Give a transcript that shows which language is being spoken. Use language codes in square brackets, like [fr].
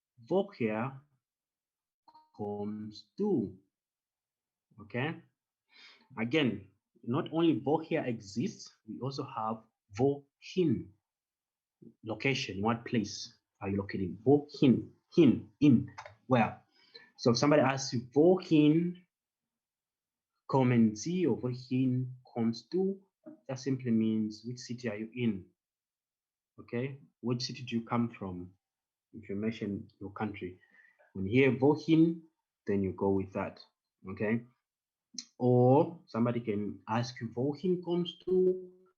[de] Woher kommst du? [en] Okay, again, not only woher exists, we also have wohin, location, what place are you located? Wohin, in, where? So if somebody asks you, [de] wohin kommen Sie [en] or [de] wohin kommst du? [en] That simply means which city are you in? Okay, which city do you come from? If you mention your country, when you hear wohin, then you go with that. Okay, or somebody can ask you [de] wohin kommst du?